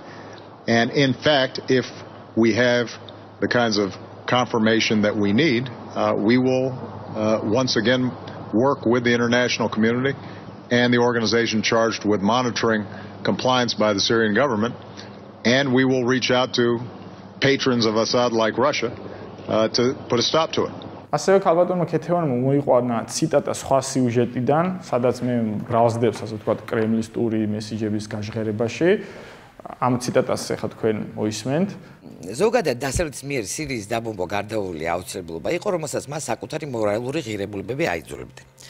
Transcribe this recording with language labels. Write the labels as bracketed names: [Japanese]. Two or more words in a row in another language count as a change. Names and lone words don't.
[English] And in fact, if we have the kinds of confirmation that we need, we will once again work with the international community and the organization charged with monitoring compliance by the Syrian government. And we will reach out to patrons of Assad like Russia to put a stop to it. [Georgian] ასევე ქალბატონმა ქეთევანმა მოიყვანა ციტატა სხვა სიუჟეტიდან, სადაც მე ბრალდებს, ასე ვთქვათ, კრემლისტური მესიჯების გაჟღერებაში. ამ ციტატას ახლა თქვენ მოისმენთ. ზოგადად დასავლეთის მიერ სირიის დაბომბვა გარდაუვალი აუცილებლობა იყო, რომელსაც მას საკუთარი მორალური ღირებულებები აიძულებდა.